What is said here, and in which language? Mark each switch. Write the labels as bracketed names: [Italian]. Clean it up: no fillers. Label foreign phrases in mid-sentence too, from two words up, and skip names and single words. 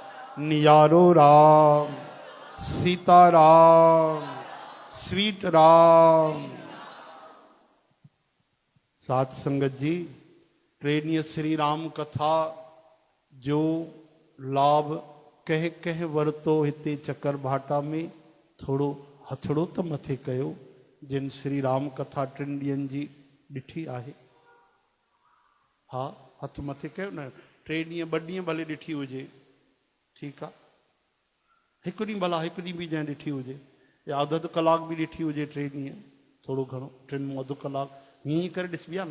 [Sindhi] नियारो राम, सीता राम, स्वीट राम। साथ संगत जी, प्रेरणीय श्री राम कथा जो लाभ कह कह वरतो हिते चकर भाटा में थोड़ो हथड़ो त मथे कयो जिन श्री राम कथा 3 ॾींहंनि जी ॾिठी आहे। हा, हथ मथे कयो न। 3 ॾींहं 2 ॾींहं भले ॾिठी हुजे, ठीकु आहे। हिकु ॾींहुं भला हिकु ॾींहुं बि जंहिं ॾिठी हुजे, या अधु कलाक बि ॾिठी हुजे 3 ॾींहं, थोरो घणो 3 में अधु कलाक हीअं करे ॾिसबी आहे न।